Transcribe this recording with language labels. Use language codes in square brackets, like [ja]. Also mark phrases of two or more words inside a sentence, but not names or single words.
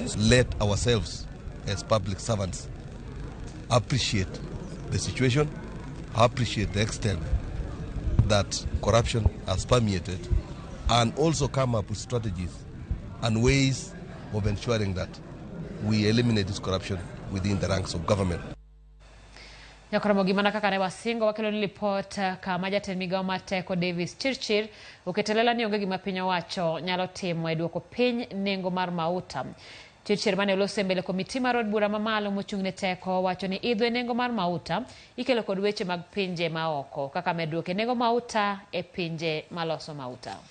[en] Let ourselves as public servants appreciate the situation, appreciate the extent that corruption has permeated, and also come up with strategies and ways of ensuring that we eliminate this corruption within the ranks of government. [luo] Nyako Ramogi mana kaka ne wasingo wakelo ni report kama jatend migawo mar teko Davis Chirchir oketelela ni onge gima piny owacho nyalo timo e duoko piny nengo mar mauta. Chirchir mane oloso mbele komiti mar od bura mamalo mochung' ne teko wacho ni idho e nengo mar mauta ikelo kod weche mag pinje maoko kaka medruok e nengo mauta e pinje maloso mauta.